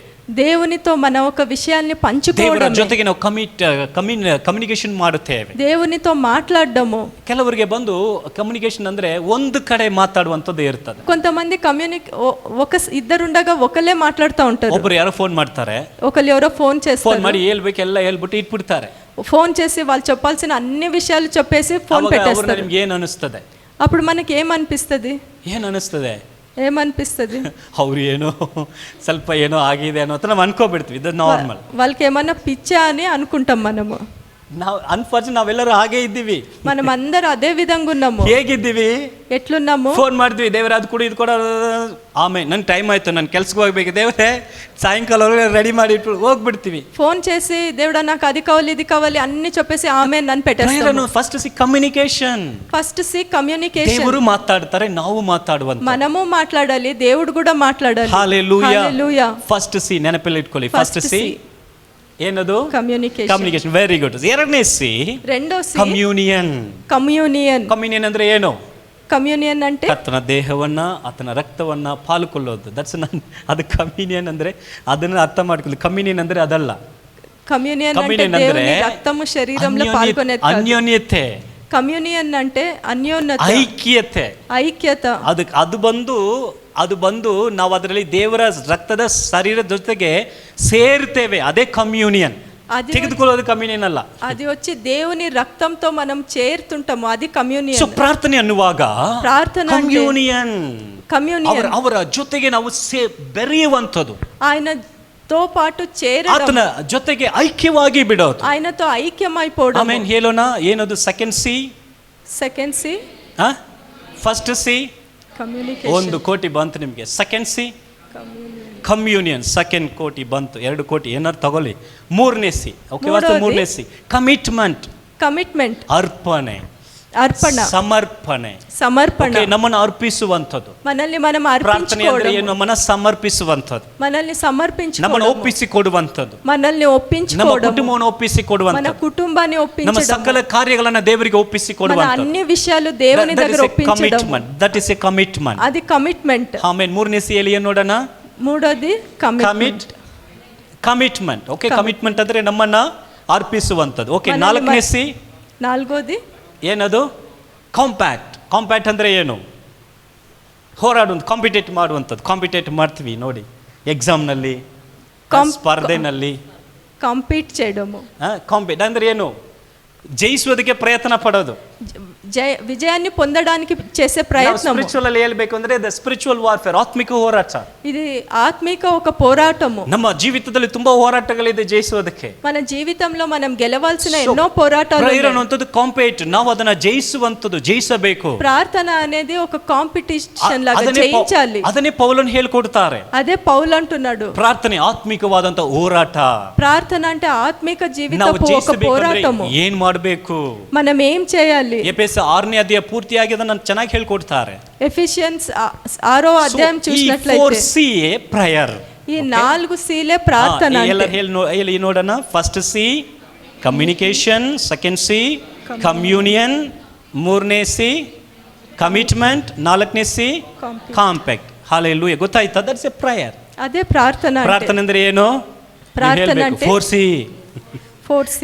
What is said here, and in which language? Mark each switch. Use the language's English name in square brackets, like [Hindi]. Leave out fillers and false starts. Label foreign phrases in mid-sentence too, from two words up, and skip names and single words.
[Telugu] దేవునితో మన ఒక విషయాన్ని పంచుకోవడం. [Kannada] ದೇವರ ಜೊತೆಗೆ ನಾವು ಕಮ್ಯುನಿಕೇಶನ್ ಮಾಡುತ್ತೇವೆ. [Telugu] దేవునితో మాట్లాడడము. [Kannada] ಕೆಲವರಿಗೆ ಬಂದು ಕಮ್ಯುನಿಕೇಶನ್ ಅಂದ್ರೆ ಒಂದು ಕಡೆ ಮಾತಾಡುವಂತದ್ದು ಇರ್ತದೆ. [Telugu] కొంతమంది ఇద్దరుండగా ఒకలే మాట్లాడుతూ ఉంటారు. [Kannada] ಒಬ್ಬರು ಯಾರೋ ಫೋನ್ ಮಾಡ್ತಾರೆ, [Telugu] ఒకరు ఎవరో ఫోన్ చేస్తారు. [Kannada] ಫೋನ್ ಮಾಡಿ ಹೇಳ್ಬೇಕು ಎಲ್ಲ ಹೇಳ್ಬಿಟ್ಟು ಇಟ್ಬಿಡ್ತಾರೆ. [Telugu] ఫోన్ చేసి వాళ్ళు చెప్పాల్సిన అన్ని విషయాలు చెప్పేసి ఫోన్ పెట్టేస్తారు. [Kannada] ನಿಮ್ಗೆ ಏನು ಅನಿಸ್ತದೆ? [Telugu] అప్పుడు మనకి ఏమనిపిస్తుంది? ఏమనిపిస్తుంది? [Kannada] ಅವ್ರು ಏನೋ ಸ್ವಲ್ಪ ಏನೋ ಆಗಿದೆ ಅನ್ನೋ ನಾವು ಅನ್ಕೋಬಿಡ್ತೀವಿ. ಇದು ನಾರ್ಮಲ್. [Telugu] వాళ్ళకి ఏమన్నా పిచ్చా అని అనుకుంటాం మనము. [Kannada] ನಾವು ಅನ್ಫಾರ್ಚುನೇಟ್ ನಾವೆಲ್ಲರೂ ಹಾಗೆ ಇದ್ದೀವಿ. [Telugu] మనం అందరూ అదే విధంగా ఉన్నాము. [Kannada] ಹೇಗಿದ್ದೀವಿ? [Telugu] ఎట్లున్నాము? [Kannada] ಫೋನ್ ಮಾಡ್ತೀವಿ, ದೇವರ ಅದು ಕೂಡ ಇದು ಕೂಡ ಆಮೇಲೆ ನನ್ನ ಟೈಮ್ ಆಯ್ತು, ನಾನು ಕೆಲ್ಸಕ್ಕೆ ಹೋಗ್ಬೇಕು, ದೇವರೇ ಸಾಯಂಕಾಲ ರೆಡಿ ಮಾಡಿ ಇಟ್ಟು ಹೋಗ್ಬಿಡ್ತೀವಿ. [Telugu] ఫోన్ చేసి దేవుడా నాకు అది కావాలి ఇది కావాలి అన్ని చెప్పేసి ఆమె నన్ను పెట్టేస్తాను. [English] first C communication. first C communication. [Kannada] ದೇವರು ಮಾತಾಡ್ತಾರೆ, ನಾವು ಮಾತಾಡುವಂತ. [Telugu] మనము మాట్లాడాలి, దేవుడు కూడా మాట్లాడాలి. హల్లెలూయా. హల్లెలూయా. [English] first C [Kannada] ನೆನಪಲ್ಲಿ ಇಟ್ಕೊಳ್ಳಿ. [English] first C [Kannada] ಏನದು? ಕಮ್ಯುನಿಕೇಶನ್. [English] very good. [Kannada] ಎರಡನೇ ಸಿ, [Telugu] రెండో సి [Kannada] ಕಮ್ಯೂನಿಯನ್. ಕಮ್ಯೂನಿಯನ್ ಅಂದ್ರೆ ಏನು? [Telugu] ಕಮ್ಯೂನಿಯನ್ అంటే [Kannada] ಆತನ ದೇಹವನ್ನ ಆತನ ರಕ್ತವನ್ನ ಪಾಲುಕೊಳ್ಳೋದು. ಅದು ಕಮ್ಯೂನಿಯನ್ ಅಂದ್ರೆ ಅದನ್ನ ಅರ್ಥ ಮಾಡ್ಕೊಳ್ಳಿ. ಕಮ್ಯೂನಿಯನ್ ಅಂದ್ರೆ ಅದಲ್ಲ. [Telugu] ಕಮ್ಯೂನಿಯನ್ అంటే దేవుని రక్తము శరీరంలో పాల్గొనేది. [Kannada] ಅನ್ಯೋನ್ಯತೆ. [Telugu] కమ్యూనియన్ అంటే అన్యోన్యత, ఐక్యత. [Kannada] ಅದು ಬಂದು ನಾವು ಅದರಲ್ಲಿ ದೇವರ ರಕ್ತದ ಶರೀರದ ಜೊತೆಗೆ ಸೇರ್ತೇವೆ. ಅದೇ ಕಮ್ಯೂನಿಯನ್. ತೆಗೆದುಕೊಳ್ಳೋದು ಕಮ್ಯೂನಿಯನ್ ಅಲ್ಲ. [Telugu] అది వచ్చి దేవుని రక్తంతో మనం చేరుతుంటాము, అది కమ్యూనియన్. [Kannada] ಸೊ ಪ್ರಾರ್ಥನೆ ಅನ್ನುವಾಗ ಕಮ್ಯೂನಿಯನ್. ಅವರ ಜೊತೆಗೆ ನಾವು ಬೆರೆಯುವಂಥದ್ದು, [Telugu] ఆయనతో పాటు చేరడం, [Kannada] ಆತನ ಜೊತೆಗೆ ಐಕ್ಯವಾಗಿ ಬಿಡೋದು, [Telugu] ఆయనతో ఐక్యమైపోవడం. [Kannada] ಆಮೇಲೆ ಹೇಳೋಣ ಏನದು? [English] second C. first C [Kannada] ಕಮ್ಯುನಿಕೇಶನ್. 1 ಕೋಟಿ ಬಂತು ನಿಮಗೆ. [English] second C communion. [Kannada] ಸೆಕೆಂಡ್ ಕೋಟಿ ಬಂತು. 2 ಕೋಟಿ ಏನಾರು ತಗೊಳ್ಳಿ. 3ನೇ ಸಿ. ಓಕೆ, 3ನೇ ಸಿ ಕಮಿಟ್ಮೆಂಟ್. ಸಮರ್ಪಣೆ. ನಮ್ಮನ್ನು ಅರ್ಪಿಸುವಂಥದ್ದು. [Telugu] మనల్ని మనం [Kannada] ಅರ್ಪಿಸಿಕೊಳ್ಳುವುದು. ನಮ್ಮನ್ನು ಸಮರ್ಪಿಸುವಂಥದ್ದು, [Telugu] మనల్ని సమర్పించుకోవడం, [Kannada] ನಮ್ಮನ್ನು ಒಪ್ಪಿಸಿಕೊಡುವಂಥದ್ದು, [Telugu] మనల్ని ಒಪ್పించుకోవడం, [Kannada] ನಮ್ಮ ಕುಟುಂಬವನ್ನು ಒಪ್ಪಿಸಿಕೊಡುವಂಥದ್ದು, [Telugu] మన కుటుంబాన్ని ఒప్పించడం, [Kannada] ನಮ್ಮ ಸಕಲ ಕಾರ್ಯಗಳನ್ನು ದೇವರಿಗೆ ಒಪ್ಪಿಸಿಕೊಡುವಂಥದ್ದು, [Telugu] మన అన్ని విషయాలు దేవుని దగ్గర ఒప్పించడం. [English] that is a commitment. [Telugu] అది కమిట్మెంట్. [Kannada] ಆಮೇಲೆ 3ನೇ ಸಿ ಏನು ನೋಡೋಣ? [Telugu] 3ది [Kannada] ಕಮಿಟ್ಮೆಂಟ್. ಓಕೆ, ಕಮಿಟ್ಮೆಂಟ್ ಅಂದ್ರೆ ನಮ್ಮನ್ನ ಅರ್ಪಿಸುವಂಥದ್ದು. ಓಕೆ, 4ನೇ ಸಿ [Telugu] 4ది [Kannada] ಏನದು? ಕಾಂಪ್ಯಾಕ್ಟ್ ಅಂದ್ರೆ ಏನು? ಕಾಂಪಿಟೇಟ್ ಮಾಡುವಂಥದ್ದು. ಕಾಂಪಿಟೇಟ್ ಮಾಡ್ತೀವಿ ನೋಡಿ, ಎಕ್ಸಾಮ್ನಲ್ಲಿ, ಸ್ಪರ್ಧೆನಲ್ಲಿ [Telugu] కాంపీట్ చేయడము. [Kannada] ಕಾಂಪಿಟ್ ಅಂದರೆ ಏನು? ಜಯಿಸುವುದಕ್ಕೆ ಪ್ರಯತ್ನ ಪಡೋದು, [Telugu] విజయాన్ని పొందడానికి చేసే ప్రయత్నం. [Kannada] ಸ್ಪಿರಿಚುವಲ್ ಅಲ್ಲಿ ಹೇಳ್ಬೇಕು ಅಂದ್ರೆ [English] the spiritual warfare, [Kannada] ಆತ್ಮಿಕ ಹೋರಾಟ. [Telugu] ఇది ఆత్మిక ఒక పోరాటము. [Kannada] ನಮ್ಮ ಜೀವಿತದಲ್ಲಿ ತುಂಬಾ ಹೋರಾಟಗಳಿದೆ ಜಯಿಸುವುದಕ್ಕೆ. [Telugu] మన జీవితంలో మనం గెలవాల్సిన ఎన్నో పోరాటాలు [Kannada] ಪ್ರೇಯರ್ ಅನ್ನುವಂಥದ್ದು ಕಾಂಪಿಟ್, ನಾವು ಅದನ್ನ ಜಯಿಸುವಂಥದ್ದು, ಜಯಿಸಬೇಕು. [Telugu] ప్రార్థన అనేది ఒక కాంపిటీషన్ లాగా జయించాలి. [Kannada] ಅದನ್ನೇ ಪೌಲನು ಹೇಳ್ಕೊಡ್ತಾರೆ. [Telugu] అదే పౌలు అంటున్నాడు, [Kannada] ಪ್ರಾರ್ಥನೆ ಆತ್ಮಿಕವಾದಂತ ಹೋರಾಟ. [Telugu] ప్రార్థన అంటే ఆత్మిక [Kannada] ನಾವು [Telugu] జీవితపు ఒక పోరాటము. [Kannada] ಏನ್ ಮಾಡಬೇಕು, [Telugu] మనం ఏం చేయాలి? [Kannada] ಎಫೆಸ 6ನೇ ಅಧ್ಯಾಯ ಪೂರ್ತಿಯಾಗಿ ಅದನ್ನ ಚೆನ್ನಾಗಿ ಹೇಳ್ಕೊಡ್ತಾರೆ. [Telugu] ఎఫిషియన్స్ 6వ అధ్యాయం చూసినట్లయితే [Kannada] ಪ್ರೇಯರ್, [Telugu] ఈ 4 సీలే ప్రార్థన. [Kannada] ಹೇಳಿ ನೋಡೋಣ. [English] first C communication, second C communion, [Kannada] ಮೂರನೇ ಸಿ ಕಮಿಟ್ಮೆಂಟ್, ನಾಲ್ಕನೇ ಸಿ ಕಾಂಪ್ಯಾಕ್ಟ್. ಹಲ್ಲೆಲೂಯಾ. ಗೊತ್ತಾಯ್ತಾ? [English] that's a prayer. [Telugu] అదే ప్రార్థన. [Kannada] ಪ್ರಾರ್ಥನೆ ಅಂದ್ರೆ ಏನು? [Telugu] ప్రార్థన అంటే 4C.